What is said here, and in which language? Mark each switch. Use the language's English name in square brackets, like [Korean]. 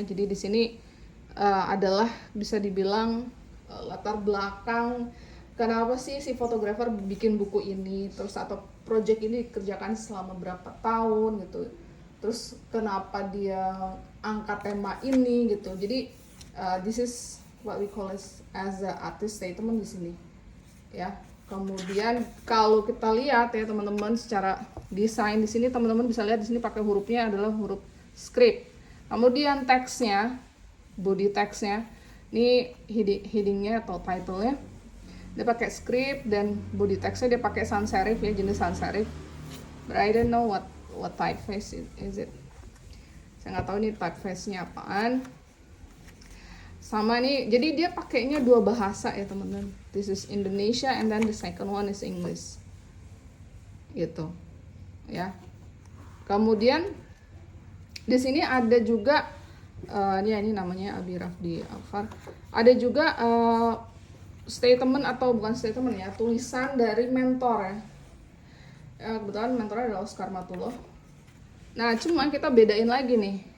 [Indonesian] Jadi di sini adalah bisa dibilang latar belakang kenapa sih si fotografer bikin buku ini, terus atau project ini dikerjakan selama berapa tahun gitu, terus kenapa dia angkat tema ini gitu. Jadi [English] this is what we call as a artist statement [Indonesian] di sini ya. Kemudian kalau kita lihat ya teman-teman, secara desain di sini teman-teman bisa lihat di sini pakai hurufnya adalah huruf script. Kemudian teksnya, body teksnya, ini headingnya atau title-nya dia pakai script, dan body teksnya dia pakai sans serif ya, jenis sans serif. [English] But I don't know what typeface is it. [Indonesian] Saya nggak tahu ini typeface-nya apaan. Sama nih, jadi dia pakainya dua bahasa ya teman-teman. [English] This is Indonesia and then the second one is English. [Indonesian] Gitu. Ya. Kemudian di sini ada juga ini namanya Abi Rafdi Alfar. Ada juga statement atau bukan statement ya, tulisan dari mentor ya. Kebetulan mentornya adalah Oscar Matullah. Nah, cuma kita bedain lagi nih.